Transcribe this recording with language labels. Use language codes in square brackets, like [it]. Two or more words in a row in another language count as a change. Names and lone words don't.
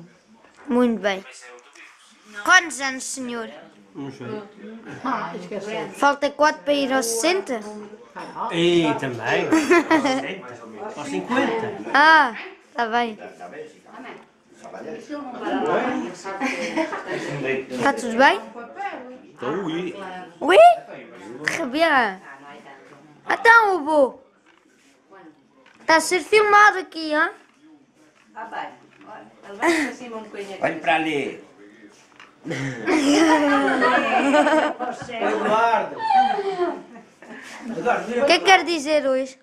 [pt] Muito bem. Quantos anos, senhor? Não sei. Falta 4 para ir aos 60? E também. Aos 50. Ah, está bem. Está tudo bem? [fr] Oui. Oui? Très bien. [pt] Então, avô. Está a ser filmado aqui, hein? Olha para ali. Eduardo. O que é que quer dizer hoje?